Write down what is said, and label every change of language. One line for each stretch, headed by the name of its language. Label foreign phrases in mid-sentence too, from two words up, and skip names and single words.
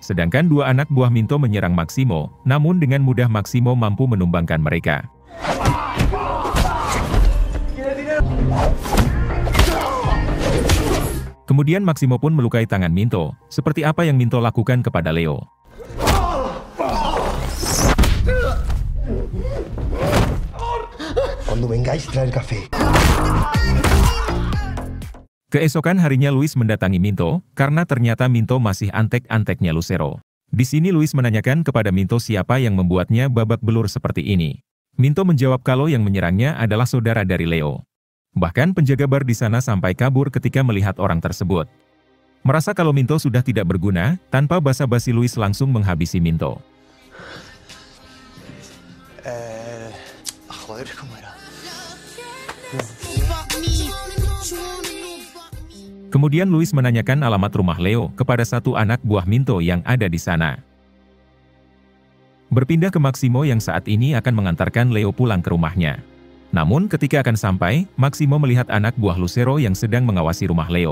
Indonesian: Sedangkan dua anak buah Minto menyerang Maximo, namun dengan mudah Maximo mampu menumbangkan mereka. Kemudian Maximo pun melukai tangan Minto, seperti apa yang Minto lakukan kepada Leo.
Spanish: Cuando vengáis, traer café.
Indonesian: Keesokan harinya Luis mendatangi Minto, karena ternyata Minto masih antek-anteknya Lucero. Di sini Luis menanyakan kepada Minto siapa yang membuatnya babak belur seperti ini. Minto menjawab kalau yang menyerangnya adalah saudara dari Leo. Bahkan penjaga bar di sana sampai kabur ketika melihat orang tersebut. Merasa kalau Minto sudah tidak berguna, tanpa basa-basi Luis langsung menghabisi Minto.
Spanish: Joder, ¿cómo era?
Indonesian: Kemudian Luis menanyakan alamat rumah Leo kepada satu anak buah Minto yang ada di sana. Berpindah ke Maximo yang saat ini akan mengantarkan Leo pulang ke rumahnya. Namun ketika akan sampai, Maximo melihat anak buah Lucero yang sedang mengawasi rumah Leo.